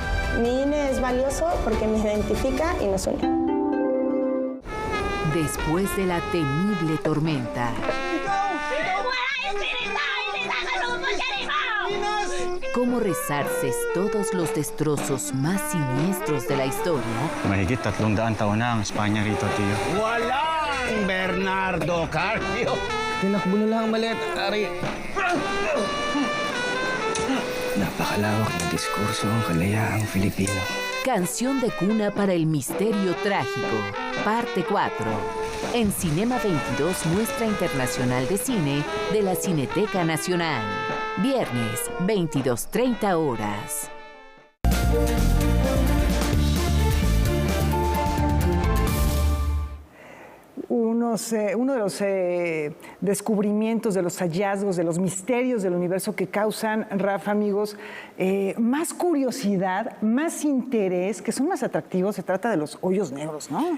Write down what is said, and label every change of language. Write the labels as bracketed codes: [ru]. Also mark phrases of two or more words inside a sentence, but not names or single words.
[es] Mi INE es valioso porque me identifica y nos une. Después de la temible tormenta, ¿cómo resarces todos los destrozos más siniestros de la historia? [tl] Mahigit 300 taon na ang Espanya rito, tío. Walang Bernardo Carpio. Tinakbo na lang ang maliit, Ari. Napakalawak na diskurso ang kalayaang Filipino. [es] Canción de cuna para el misterio trágico, parte 4. En Cinema 22, muestra internacional de cine de la Cineteca Nacional. Viernes, 22:30 horas. Uno de los descubrimientos, de los hallazgos, de los misterios del universo que causan, Rafa, amigos, más curiosidad, más interés, que son más atractivos, se trata de los hoyos negros, ¿no?